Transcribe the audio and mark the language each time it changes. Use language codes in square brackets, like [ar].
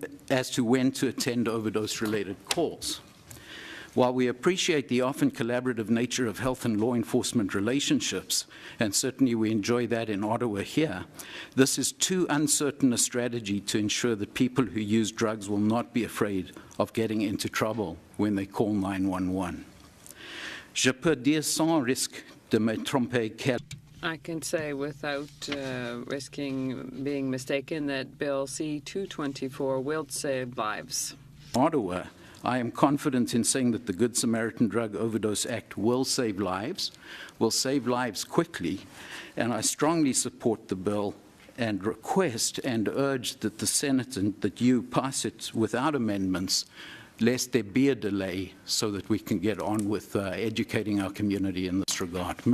[en] as to when to attend overdose-related calls. While we appreciate the often collaborative nature of health and law enforcement relationships, and certainly we enjoy that in Ottawa here, this is too uncertain a strategy to ensure that people who use drugs will not be afraid of getting into trouble when they call 911. [fr] Je peux dire sans risque de me tromper qu'elle [en] I can say without risking being mistaken that Bill C-224 will save lives. Ottawa, I am confident in saying that the Good Samaritan Drug Overdose Act will save lives quickly, and I strongly support the bill and request and urge that the Senate and that you pass it without amendments, lest there be a delay so that we can get on with educating our community in this regard.